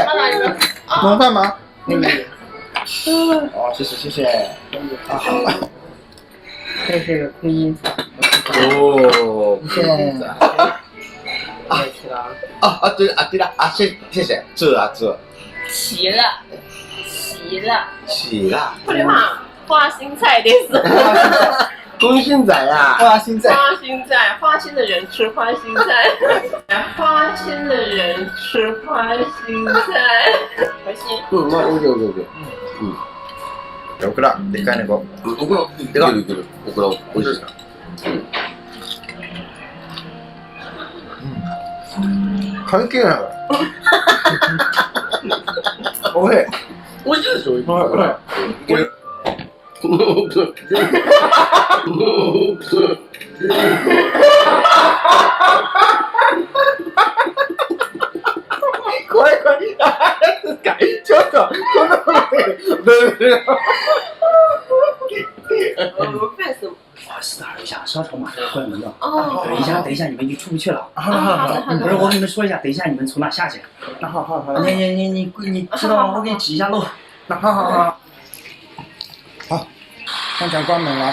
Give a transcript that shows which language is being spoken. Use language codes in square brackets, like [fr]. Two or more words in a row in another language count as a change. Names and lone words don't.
[zh] 弄饭吗？哦，谢谢。好。这是婚姻菜。哦，谢谢。对了，谢谢，这。齐了。起啦。 [ja] これは花心菜です。 [zh] 空心仔啊，花心菜。花心的人吃花心菜。花心的人吃花心菜。花心。 OK。 [ja] オクラ、でかい猫。オクラ、いける。オクラ、美味しい。関係ないから。おい。美味しいでしょ。怖い。ちょっと、こんなこと [zh] 我干什么？不好意思，打扰一下，烧炒马上要关门了。哦。等一下，你们就出不去了。好的。不是，我跟你们说一下，等一下你们从哪下去？好。你知道吗？我给你指一下路。好。商场关门了，